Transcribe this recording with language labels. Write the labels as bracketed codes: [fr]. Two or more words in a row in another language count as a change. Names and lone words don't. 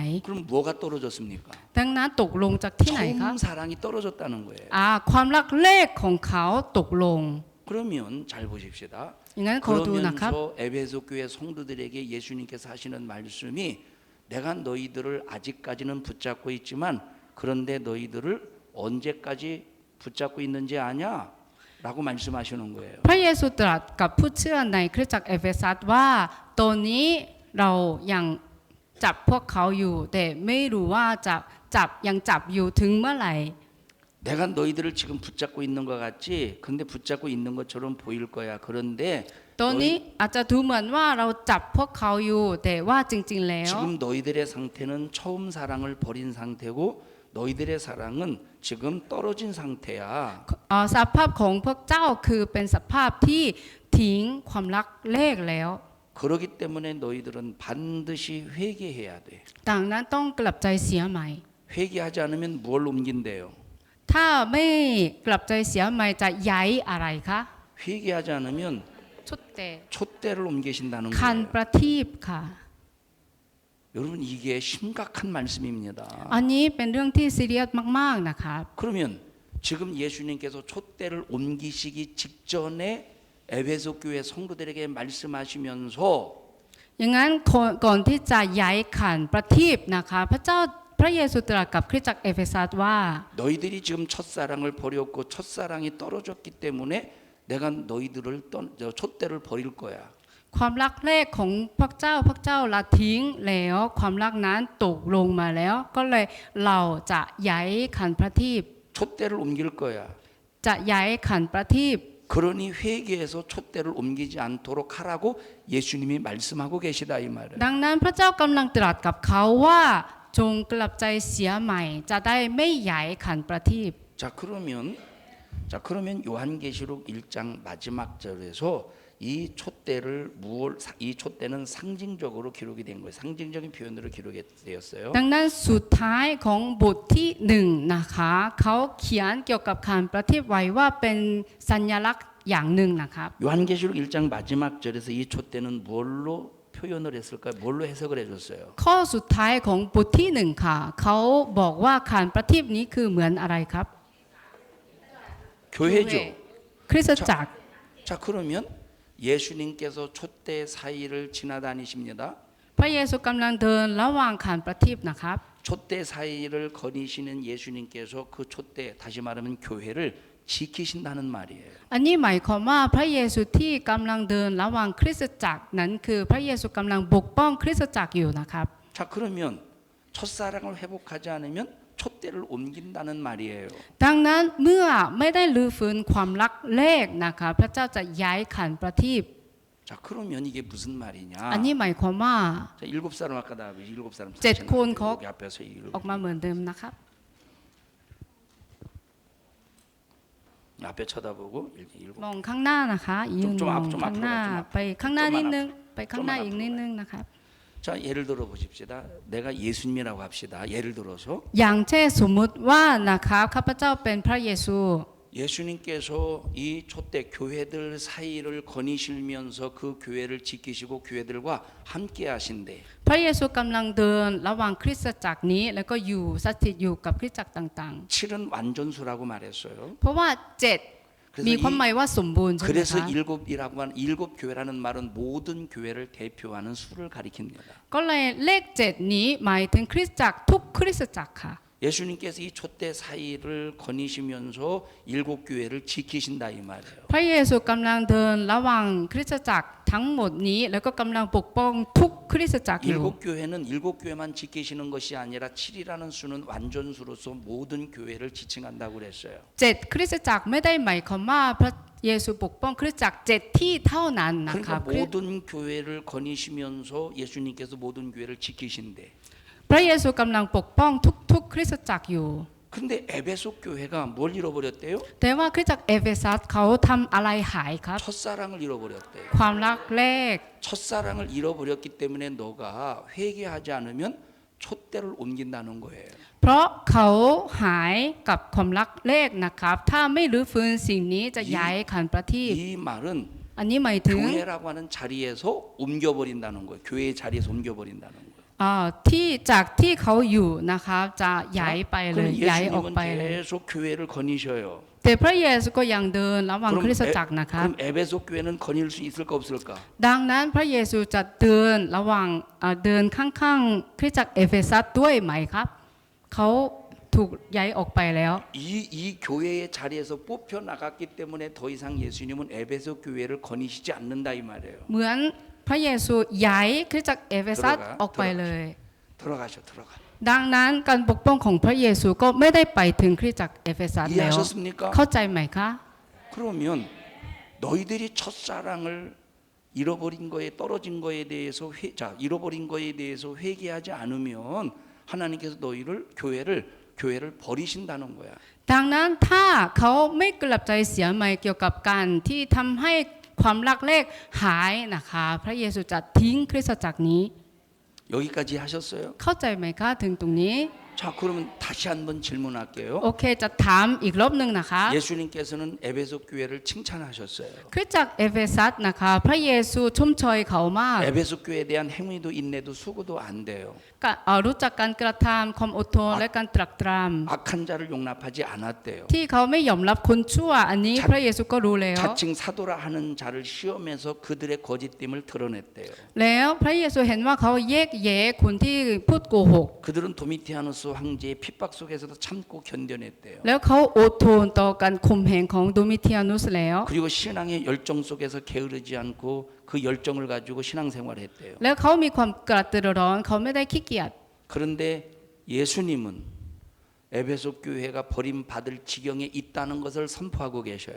[ko] 그럼 뭐가 떨어졌습니까? [th] ดังนั้นตกลงจากที่ไหนครับ [ko] 처음 사랑이 떨어졌다는 거예요. [th] ความรักแรกของเขาตกลง [ko] 그러면 잘 보십시다. [th] อย่างนั้นขอดูนะครับ [ko] 그러면서 에베소 교회 성도들에게 예수님께서 하시는 말씀이 내가 너희들을 아직까지는 붙잡고 있지만 그런데 너희들을 언제까지 붙잡고 있는지 아냐? 라고 말씀하시는 거예요. [th] พระเยซูตรัสกับผู้เชื่อในคริสตจักรเอเฟซัสว่าตอนนี้เรายังจับพวกเขาอยู่แต่ไม่รู้ว่ายังจับอยู่ถึงเมื่อไหร่ [ko] 내가 너희들을 지금 붙잡고 있는 것 같지? 근데 붙잡고 있는 것처럼 보일 거야. 그런데 [th] ตอนนี้อาจจะดูเหมือนว่าเราจับพวกเขาอยู่แต่ว่าจริงๆแล้ว [ko] 지금 너희들의 상태는 처음 사랑을 버린 상태고 너희들의 사랑은 지금 떨어진 상태야. [th] สภาพของพวกเจ้าคือเป็นสภาพที่ทิ้งความรักแรกแล้ว [ko] 그러기 때문에 너희들은 반드시 회개해야 돼. [th] ดังนั้นต้องกลับใจเสียใหม่ [ko] 회개하지 않으면 뭘 옮긴대요? [th] ถ้าไม่กลับใจเสียใหม่จะย้ายอะไรคะ [ko] 회개하지 않으면 [th] ชุดแต่ [ko] 촛대를 옮기신다는 [th] คัน [ko] 거예요. [th] ประทีปค่ะ [ko] 여러분 이게 심각한 말씀입니다. [th] อันนี้เป็นเรื่องที่ซีเรียสมากๆนะครับ [ko] 그러면 지금 예수님께서 촛대를 옮기시기 직전에 에베소 교회 성도들에게 말씀하시면서 [th] อย่างนั้นก่อนที่จะย้ายขันประทีปนะคะพระเจ้าพระเยซูตรัสกับคริสตจักรเอเฟซัสว่า [ko] 너희들이 지금 첫사랑을 버렸고 첫사랑이 떨어졌기 때문에 내가 너희들을 촛대를 버릴 거야. [th] ความรักแรกของพระเจ้าละทิ้งแล้วความรักนั้นตกลงมาแล้ว ก็เลยเราจะย้ายขันประทีป [ko] 촛대를 옮길 거야. [th] จะย้ายขันประทีป [ko] 그러니 회개해서 촛대를 옮기지 않도록 하라고 예수님이 말씀하고 계시다 이 말이에요. [th] ดังนั้นพระเจ้ากำลังตรัสกับเขาว่าจงกลับใจเสียใหม่จะได้ไม่ย้ายขันประทีป [ko] 그러면 요한계시록 1장 마지막 절에서 이 촛대는 상징적으로 기록이 된 거예요. 상징적인 표현으로 기록이 되었어요. [th] ดังนั้นสุดท้ายของบทที่1นะคะเขาเขียนเกี่ยวกับขันประทีปไว้ว่าเป็นสัญลักษณ์อย่างหนึ่งนะครับ [ko] 요한계시록 1장 마지막 절에서 이 촛대는 뭘로 표현을 했을까요? 뭘로 해석을 해줬어요? [th] ข้อสุดท้ายของบทที่1ค่ะเขาบอกว่าขันประทีปนี้คือเหมือนอะไรครับ [ko] 교회죠. [th] คริสตจักร [ko] 자 그러면 예수님께서 촛대 사이를 지나다니십니다. [th] พระเยซูกำลังเดินระหว่างขันประทีปนะครับ [ko] 촛대 사이를 거니시는 예수님께서 그 촛대 다시 말하면 교회를 지키신다는 말이에요. [th] อันนี้หมายความว่าพระเยซูที่กำลังเดินระหว่างคริสตจักรนั้นคือพระเยซูกำลังปกป้องคริสตจักรอยู่นะครับ [ko] 자 그러면 첫사랑을 회복하지 않으면 촛대를 옮긴다는 말이에요. [th] ดังนั้นเมื่อไม่ได้รื้อฟื้นความรักแรกนะคะพระเจ้าจะย้ายขันประทีป [ko] 자 그러면 이게 무슨 말이냐? [th] อันนี้หมายความว่า [ko] 자, 7사람 아까 나 7사람 [th] 7 คนเขา [ko] 여기 앞에서 [th] ออกมาเหมือนเดิมนะครับ [ko] 앞에 쳐다보고 7. [th] มองข้างหน้านะคะยืน จุ๊บ มอง จุ๊บ ข้างหน้า จุ๊บ ไปข้างหน้า จุ๊บ นิดนึง จุ๊บ ไปข้างหน้า จุ๊บ อีกนิดนึงนะครับ [ko] 자 예를 들어 보십시다. 내가 예수님이라고 합시다. 예를 들어서 [th] อย่างเช่นสมมุติว่านะครับข้าพเจ้าเป็นพระเยซู [ko] 예수님께서 이 촛대 교회들 사이를 거니시면서 그 교회를 지키시고 교회들과 함께 하신대. [th] พระเยซูกำลังเดินระหว่างคริสตจักรนี้แล้วก็อยู่สถิตอยู่กับคริสตจักรต่าง [ko] 7은 완전수라고 말했어요. [th] ๆ เพราะว่า7มีความหมายว่าสมบูรณ์ใช่ไหม [ko] 그래서 [th] คะ [ko] 일곱이라고 하는 일곱 교회라는 말은 모든 교회를 대표하는 수를 가리킵니다. [th] ก็เลยเลข7นี้หมายถึงคริสตจักรทุกคริสตจักรค่ะ [ko] 예수님께서 이 촛대 사이를 거니시면서 일곱 교회를 지키신다 이 말이에요. [th] พระเยซูกำลังเดินระหว่างคริสตจักรทั้งหมดนี้แล้วก็กำลังปกป้องทุกคริสตจักรอยู่ [ko] 일곱 교회는 일곱 교회만 지키시는 것이 아니라 7이라는 수는 완전수로서 모든 교회를 지칭한다고 그랬어요. [th] 7คริสตจักรไม่ได้หมายความว่าพระเยซูปกป้องคริสตจักร7ที่เท่านั้นนะคะ [ko] 그러니까 모든 교회를 거니시면서 예수님께서 모든 교회를 지키신대. [th] พระเยซูกำลังปกป้องทุกคริสตจักรอยู่ [ko] 근데 에베소 교회가 뭘 잃어버렸대요? [th] แต่ว่าคริสตจักรเอเฟซัสเขาทำอะไรหายครับ [ko] 첫사랑을 잃어버렸대요. [th] ความรักแรก [ko] 첫사랑을 잃어버렸기 때문에 너가 회개하지 않으면 촛대를 옮긴다는 거예요. [th] เพราะเขาหายกับความรักแรกนะครับ ถ้าไม่รื้อฟื้นสิ่งนี้จะย้ายขันประทีป [ko] 이 말은 [th] อันนี้หมายถึง [ko] 교회라고 하는 자리에서 옮겨버린다는 거예요. 교회의 자리에서 옮겨버린다는 거예요. [th] ที่จากที่เขาอยู่นะครับจะย้ายไปเลย [ko] 그럼 [th] ย้ายออกไป [ko] 예수님은 [th] เลย [ko] 계속 교회를 거니셔요. [th] แต่พระเยซูก็ยังเดินระหว่างคริสตจักรนะครับ [ko] 그럼 에베소 교회는 거닐 수 있을까 없을까? [th] ดังนั้นพระเยซูจะเดินระหว่างเดินข้างๆคริสตจักรเอเฟซัสด้วยไหมครับเขาถูกย้ายออกไปแล้ว [ko] 이 교회의 자리에서 뽑혀 나갔기 때문에 더 이상 예수님은 에베소 교회를 거니시지 않는다 이 말이에요. [th] เหมือนพระเยซูย้ายคริสตจักรเอเฟซัสออกไปเลย [ko] 들어가. [th] ดังนั้นการปกป้องของพระเยซูก็ไม่ได้ไปถึงคริสตจักรเอเฟซัสแล้ว [ko] 이해하셨습니까? [th] เข้าใจไหมคะ [ko] 그러면 너희들이 첫사랑을 잃어버린 거에 떨어진 거에 대해서 잃어버린 거에 대해서 회개하지 않으면 하나님께서 너희를 교회를 버리신다는 거야. [th] ดังนั้นถ้าเขาไม่กลับใจเสียใหม่เกี่ยวกับการที่ทำให้ความรักแรกหายนะคะพระเยซูจะทิ้งคริสตจักรนี้ [ko] 여기까지 하셨어요? [th] เข้าใจไหมคะถึงตรงนี้ [ko] 자, 그러면 다시 한번 질문할게요. [th] โอเคจะถามอีกรอบหนึ่งนะคะ [ko] 예수님께서는 에베소 교회를 칭찬하셨어요. [th] คริสตจักรเอเฟซัสนะคะพระเยซูชมเชยเขามาก [ko] 에베소 교회에 대한 행위도 인내도 수고도 안 돼요. [th] รู้จักการกระทำความอดทนและการตรักตรำ [ko] 악한 자를 용납하지 않았대요. [th] ที่เขาไม่ยอมรับคนชั่วอันนี้พระเยซูก็รู้แล้ว [ko] 자칭 사도라 하는 자를 시험해서 그들의 거짓됨을 드러냈대요. [th] แล้วพระเยซูเห็นว่าเขาแยกแยะคนที่พูดโกหก [ko] 그들은 도미티아누스 황제의 핍박 속에서도 참고 견뎌냈대요. [th] แล้วเขาอดทนต่อการข่มเหงของโดมิเทียนุสแล้ว [ko] 그리고 신앙의 열정 속에서 게으르지 않고 그 열정을 가지고 신앙생활을 했대요. [th] แล้วเขามีความกระตือรือร้นเขาไม่ได้ขี้เกียจ [ko] 그런데 예수님은 에베소 교회가 버림받을 지경에 있다는 것을 선포하고 계셔요.